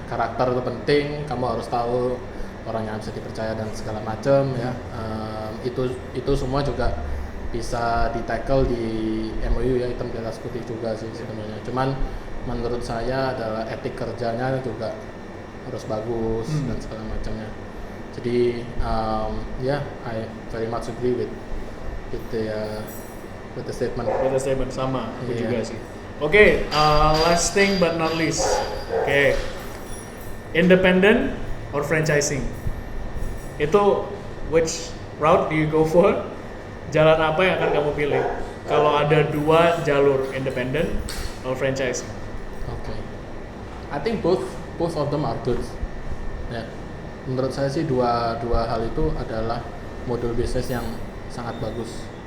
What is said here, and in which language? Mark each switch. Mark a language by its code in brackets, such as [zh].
[id] Karakter itu penting, kamu harus tahu orang yang bisa dipercaya dan segala macam ya. Itu semua juga bisa di-tackle di MOU ya, hitam di atas putih juga sih sebenarnya. Cuman menurut saya adalah etik kerjanya juga harus bagus dan segala macamnya. [en] Jadi I very much agree with the statement. With the statement [id] sama, aku juga sih. [en] Oke, last thing but not least. Oke. Independent or franchising? Itu which route do you go for? [id] Jalan apa yang akan kamu pilih? Kalau ada dua jalur, independent atau franchise? [en] Okay. I think both of them are good. [id] Ya, menurut saya sih dua hal itu adalah model bisnis yang sangat bagus.